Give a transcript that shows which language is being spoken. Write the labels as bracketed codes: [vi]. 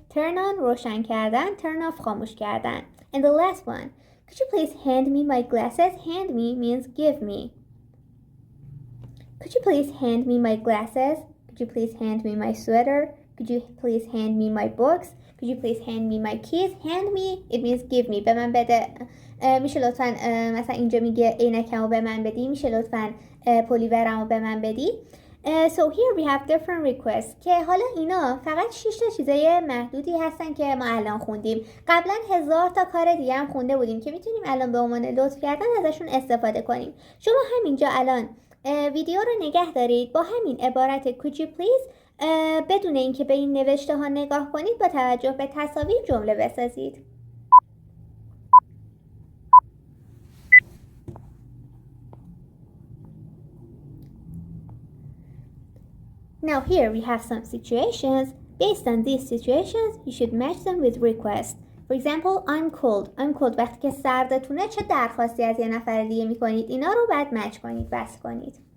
[en] Turn on [fa] روشن کردن, [en] turn off [fa] خاموش کردن. [en] And the last one. Could you please hand me my glasses? Hand me means give me. Could you please hand me my glasses? Could you please hand me my sweater? Could you please hand me my books? Could you please hand me my keys? Hand me, it means give me. [fa] به من بده. [en] میشه لطفاً مثلا اینجا میگه عینکمو به من بدی. میشه لطفاً پلیورمو به من بدی. So here we have different requests [fa] که حالا اینا فقط 6 تا چیزای محدودی هستن که ما الان خوندیم. قبلا 1000 تا کار دیگه هم خونده بودیم که میتونیم الان به عنوان لطف کردن ازشون استفاده کنیم. شما همینجا الان ویدیو رو نگه دارید، با همین عبارت [en] could you please [fa] بدون اینکه به این نوشته ها نگاه کنید، با توجه به تصاویر جمله بسازید. [en] Now here we have some situations. Based on these situations, you should match them with requests. For example, I'm cold. I'm cold. [fa] وقتی که سردتونه چه درخواستی از یه نفر دیگه میکنید؟ اینا رو بعد مچ کنید، بس کنید.